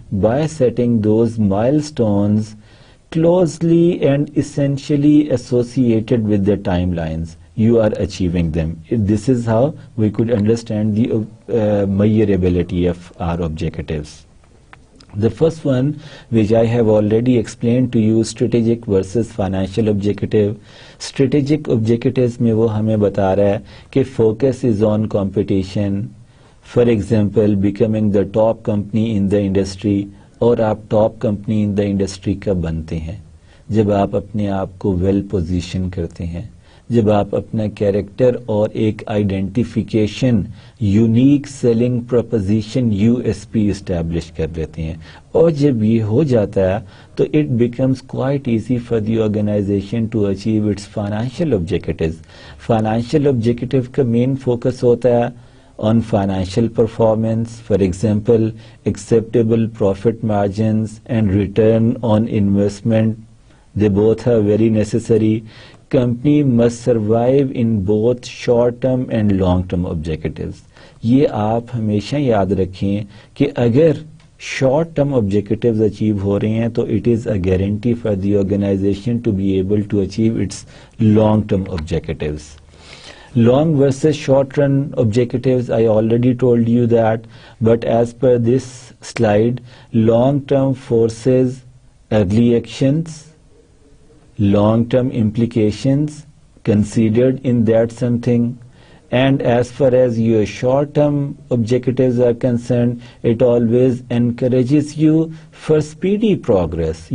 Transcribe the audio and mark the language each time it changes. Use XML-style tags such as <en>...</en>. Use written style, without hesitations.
<en>By setting those milestones closely and essentially associated with the timelines, you are achieving them. This is how we could understand the measurability of our objectives. The first one, which I have already explained to you, strategic versus financial objective.</en> <ur>Strategic objectives میں وہ ہمیں بتا رہا ہے کہ</ur> <en>focus is on competition. For example, becoming the top company in the industry.</en> <ur>اور آپ</ur> <en>top company in the industry</en> <ur>کب بنتے ہیں؟ جب آپ اپنے آپ کو well position کرتے ہیں, جب آپ اپنا کیریکٹر اور ایک identification, unique selling proposition USP establish کر لیتے ہیں. اور جب یہ ہو جاتا ہے تو</ur> <en>It becomes quite easy for the organization to achieve its financial objectives.</en> <ur>Financial objective کا مین فوکس ہوتا ہے</ur> <en>on financial performance, for example, acceptable profit margins and return on investment. They both are very necessary. Company must survive in both short-term and long-term objectives.</en> <ur>یہ آپ ہمیشہ یاد رکھیں کہ اگر شارٹ ٹرم آبجیکٹیوز اچیو ہو رہے ہیں تو</ur> <en>It is a guarantee for the organization to be able to achieve its long term objectives. Long versus short-run objectives, I already told you that, but as per this slide, long-term forces early actions, long-term implications considered in that something, and as far as your short-term objectives are concerned, it always encourages you for speedy progress.</en>